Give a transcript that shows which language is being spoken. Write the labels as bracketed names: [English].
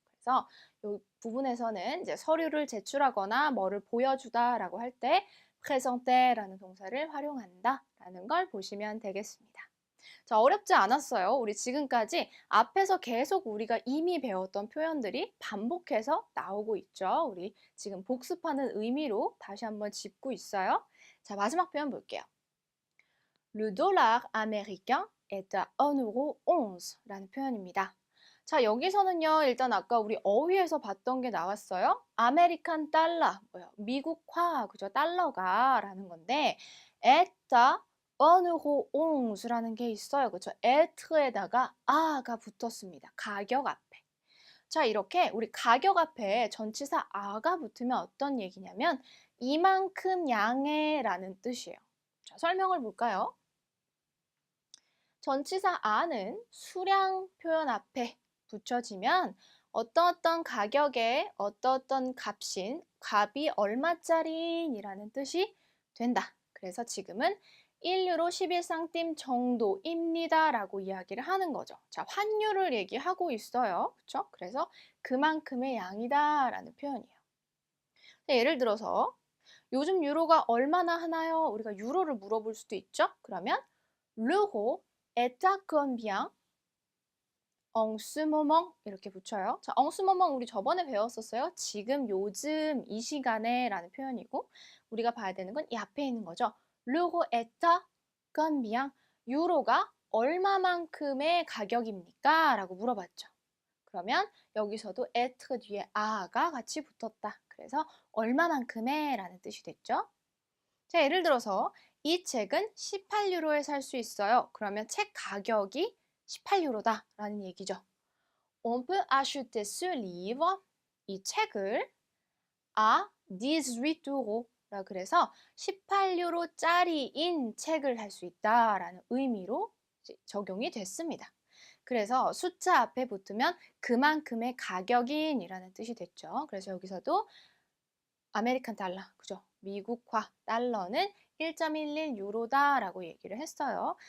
[Korean] 그래서 이 부분에서는 이제 서류를 제출하거나 뭐를 보여주다 라고 할 때 présenter 라는 동사를 활용한다 라는 걸 보시면 되겠습니다. 자, 어렵지 않았어요. 우리 지금까지 앞에서 계속 우리가 이미 배웠던 표현들이 반복해서 나오고 있죠. 우리 지금 복습하는 의미로 다시 한번 짚고 있어요. 자, 마지막 표현 볼게요. [French] Le dollar américain est à 1,11 [Korean] 라는 표현입니다. 자, 여기서는요, 일단 아까 우리 어휘에서 봤던 게 나왔어요. 아메리칸 달러, 미국화, 그죠? 달러가 라는 건데, 에따 어느호 옹스라는 게 있어요. 그죠? 에트에다가 아가 붙었습니다. 가격 앞에. 자, 이렇게 우리 가격 앞에 전치사 아가 붙으면 어떤 얘기냐면, 이만큼 양의 라는 뜻이에요. 자, 설명을 볼까요? 전치사 아는 수량 표현 앞에 붙여지면 어떤 가격에 어떤 값이 얼마짜리이라는 뜻이 된다. 그래서 지금은 1유로 11상팀 정도입니다 라고 이야기를 하는 거죠. 자, 환율을 얘기하고 있어요. 그렇죠? 그래서 그만큼의 양이다 라는 표현이에요. 자, 예를 들어서 요즘 유로가 얼마나 하나요? 우리가 유로를 물어볼 수도 있죠. 그러면 [French] l'euro est à combien? en ce moment [Korean] 이렇게 붙여요. 자, [French] en ce moment [Korean] 우리 저번에 배웠었어요. 지금, 요즘, 이 시간에 라는 표현이고 우리가 봐야 되는 건 이 앞에 있는 거죠. [French] l'euro est à combien? [Korean] 유로가 얼마만큼의 가격입니까? 라고 물어봤죠. 그러면 여기서도 être 뒤에 a가 같이 붙었다. 그래서 얼마만큼의 라는 뜻이 됐죠. 자, 예를 들어서 이 책은 18유로에 살 수 있어요. 그러면 책 가격이 18유로다 라는 얘기죠. [French] On peut acheter ce livre, [Korean] 이 책을 [French] à 18 euros. [Korean] 그래서 18유로짜리인 책을 살 수 있다 라는 의미로 적용이 됐습니다. 그래서 숫자 앞에 붙으면 그만큼의 가격인 이라는 뜻이 됐죠. 그래서 여기서도 아메리칸 달러, 그죠? 미국화 달러는 1.11 유로다라고 얘기를 했어요.